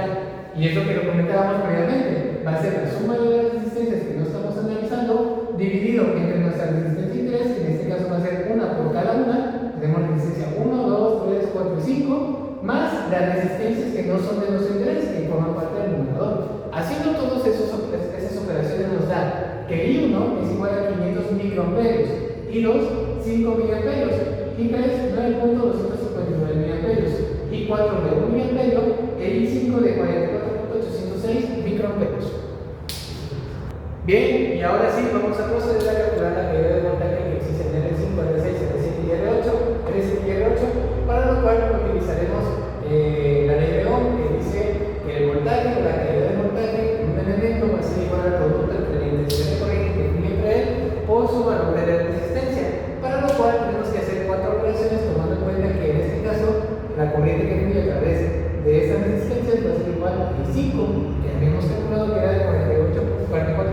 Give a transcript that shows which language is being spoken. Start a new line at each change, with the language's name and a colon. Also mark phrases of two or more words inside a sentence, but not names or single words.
Spanish: Y es lo que lo comentábamos previamente. Va a ser la suma de las resistencias que no estamos analizando dividido entre nuestra resistencia de interés, que en este caso va a ser una por cada una. Tenemos resistencia 1, 2, 3, 4 y 5, más las resistencias que no son de nuestro interés, que forman parte del numerador. Haciendo todas esas operaciones nos da que I1 es igual a 500 microamperios, I2 5 miliamperios, I3 9.259 miliamperios, I4 de 1 miliamperio e I5 de 44.806 microamperios. Bien, y ahora sí vamos a proceder a calcular la medida de voltaje que existe en R5, R6, R7 y R8, para lo cual utilizaremos la ley de Ohm, que dice que el voltaje o la caída de voltaje en un elemento va a ser igual al producto entre la intensidad de corriente que fluye entre él por su valor de resistencia, para lo cual tenemos que hacer 4 operaciones tomando en cuenta que en este caso la corriente que fluye a través de estas resistencias va a ser igual a I5, que habíamos calculado que era de 48.4